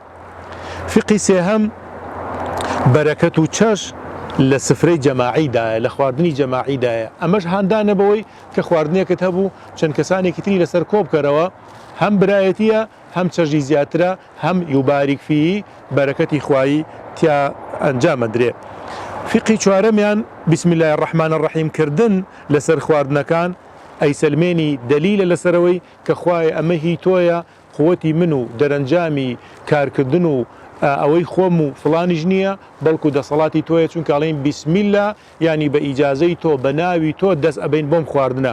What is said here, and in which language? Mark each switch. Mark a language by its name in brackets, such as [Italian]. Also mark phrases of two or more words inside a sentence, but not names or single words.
[Central Kurdish] فقی سێهەم، بەرەکەت و چەش لە سفرەی جەماعیدایە، لە خواردنی جەماعیدایە. ئەمەش هاندانە بەوەی کە خواردنێکت هەبوو چەند کەسانێکی تری لەسەر کۆ بکەرەوە، هەم برایەتیە، هەم چەژی زیاترە، هەم [Arabic] یوباریک فیهی، [Central Kurdish] بەرەکەتی خوایی تیا ئەنجامەدرێ. فقی چوارەمیان، [Arabic] بسم الله الرحمن الرحیم [Central Kurdish] کردن لەسەر خواردنەکان ئەیسەلمێنی دەلیلە لەسەرەوەی کە خوای ئەمە هی تۆیە، قووەتی من و دەرەنجامی کارکردن و ئەوەی خۆم و فڵانیش نییە، بەڵکو دەسەڵاتی تۆیە، چونکە ئەڵێن [Arabic] بسم الله [Central Kurdish] یعنی بە ئیجازەی تۆ، بە ناوی تۆ دەست ئەبین بۆم خواردنە.